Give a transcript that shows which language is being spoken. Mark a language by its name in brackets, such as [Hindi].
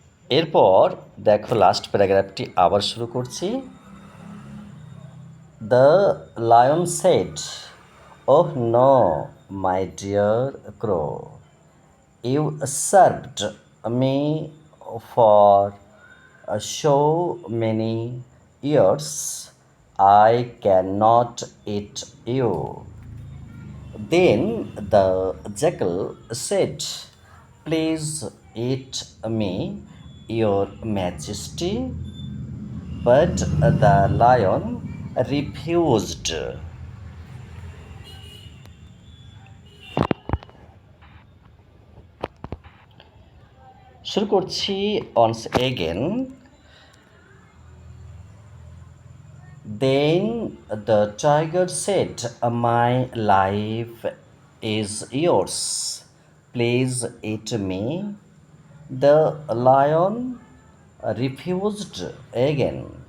[Bangla] এরপর দেখো লাস্ট প্যারাগ্রাফটি আবার শুরু করছি। [English] The lion said, "Oh no, my dear crow, you served me for so many years. I cannot eat you." Then the jackal said, "Please eat me, your majesty." But the lion refused. [Bangla] শুরু করছি [English] once again. Then the tiger said, "My life is yours. Please eat me." The lion refused again.